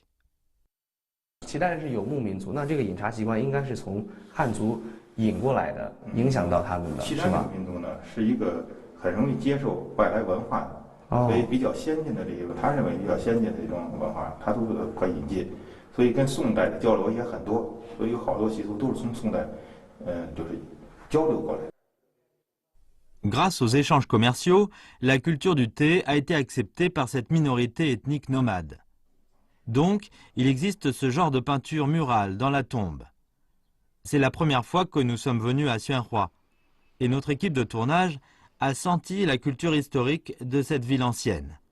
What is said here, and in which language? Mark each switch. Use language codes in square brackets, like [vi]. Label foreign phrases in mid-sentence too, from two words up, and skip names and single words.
[zh] 其他人是游牧民族，那这个饮茶习惯应该是从汉族引过来的，影响到他们的，是吧？其他民族呢是一个很容易接受外来文化的。所以比较先进的这个，他认为比较先进的这种文化，他都可以引进，所以跟宋代的交流也很多，所以有好多习俗都是从宋代，就是交流过来的。 [fr] Grâce aux échanges commerciaux, la culture du thé a été acceptée par cette minorité ethnique nomade. Donc, il existe ce genre de peinture murale dans la tombe. C'est la première fois que nous sommes venus à Xuanhua, et notre équipe de tournage a senti la culture historique de cette ville ancienne.